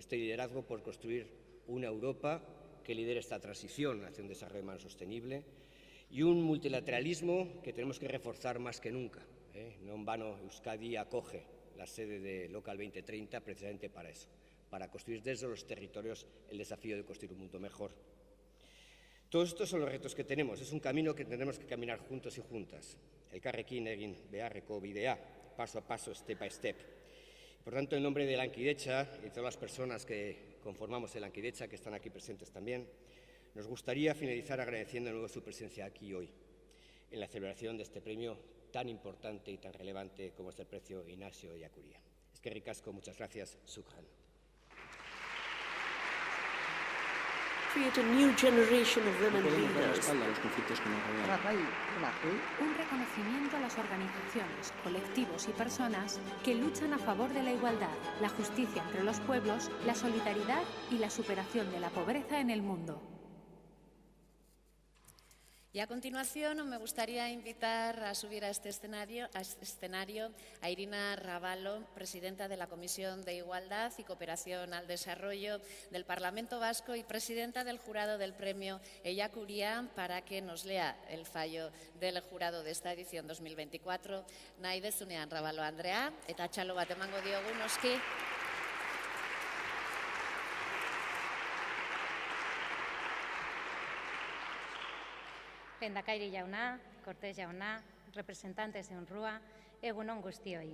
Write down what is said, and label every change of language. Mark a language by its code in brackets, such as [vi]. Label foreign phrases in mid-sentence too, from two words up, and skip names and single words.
[es] Este liderazgo por construir una Europa que lidere esta transición hacia un desarrollo humano sostenible y un multilateralismo que tenemos que reforzar más que nunca. No en vano Euskadi acoge la sede de Local 2030 precisamente para eso, para construir desde los territorios el desafío de construir un mundo mejor. Todos estos son los retos que tenemos. Es un camino que tendremos que caminar juntos y juntas. [eu] Elkarrekin egin beharreko bidea, [es] paso a paso, [en] step by step. [es] Por tanto, en nombre de Lankidecha y de todas las personas que conformamos el Lankidecha, que están aquí presentes también, nos gustaría finalizar agradeciendo de nuevo su presencia aquí hoy, en la celebración de este premio tan importante y tan relevante como es el Premio Ignacio Ellacuría. [eu] Eskerrik asko, [es] muchas gracias. [ar] Shukran. [en] Create a new generation of women leaders. [es] Un reconocimiento a las organizaciones, colectivos y personas que luchan a favor de la igualdad, la justicia entre los pueblos, la solidaridad y la superación de la pobreza en el mundo. Y a continuación me gustaría invitar a subir a este escenario a Irina Rábalo, presidenta de la Comisión de Igualdad y Cooperación al Desarrollo del Parlamento Vasco y presidenta del jurado del Premio Ellacuría, para que nos lea el fallo del jurado de esta edición 2024. [eu] Nahi dezunean Rábalo Andrea, eta txalo bat emango diogu noski. Lehendakari jauna, Cortés jauna, [es] representantes de UNRWA, [eu] egun on guztioi.